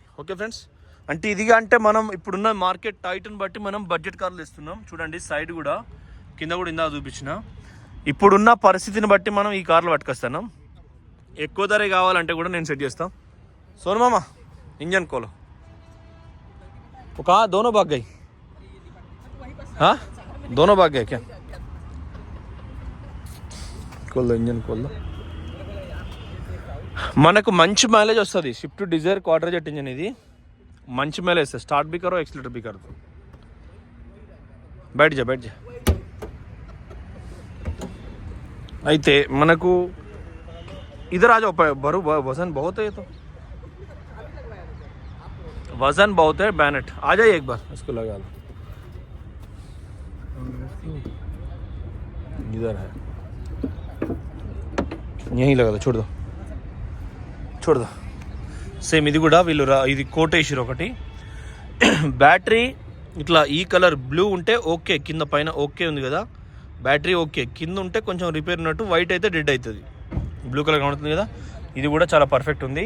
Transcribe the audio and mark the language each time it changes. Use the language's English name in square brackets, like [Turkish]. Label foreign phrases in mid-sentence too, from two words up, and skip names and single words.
[Telugu] ఓకే ఫ్రెండ్స్, అంటే ఇదిగా అంటే మనం ఇప్పుడున్న మార్కెట్ టైట్ని బట్టి మనం బడ్జెట్ కార్లు ఇస్తున్నాం. చూడండి సైడ్ కూడా కింద కూడా ఇందా చూపించిన. ఇప్పుడున్న పరిస్థితిని బట్టి మనం ఈ కార్లు పట్టుకొస్తున్నాం. ఎక్కువ ధర కావాలంటే కూడా నేను సెట్ చేస్తాను. [Hindi] सोनू मामा इंजन खोलो दोनों भाग गई, हाँ दोनों भाग गए क्या? खोल दो इंजन खोल दो. [Telugu] మనకు మంచి మైలేజ్ వస్తుంది. స్విఫ్ట్ డిజైర్ క్వార్టర్ జెట్ ఇంజన్ ఇది, మంచి మైలేజ్. [Hindi] స్టార్ట్ भी करो, एक्सीलरेटर भी कर दो. बैठ जा. [Telugu] అయితే మనకు [Hindi] इधर आ जाओ, बरू वजन बहुत है, ये तो वजन बहुत है. बैनेट आ जाइए एक बार, इसको लगा लो. इधर है, यहीं लगा दो, छोड़ दो. [Telugu] సేమ్ ఇది కూడా వీళ్ళు ఇది కోట్ వేసిరు ఒకటి. బ్యాటరీ ఇట్లా ఈ కలర్ బ్లూ ఉంటే ఓకే, కింద పైన ఓకే ఉంది కదా, బ్యాటరీ ఓకే. కింద ఉంటే కొంచెం రిపేర్ ఉన్నట్టు, వైట్ అయితే డెడ్ అవుతుంది. బ్లూ కలర్ కనబడుతుంది కదా, ఇది కూడా చాలా పర్ఫెక్ట్ ఉంది.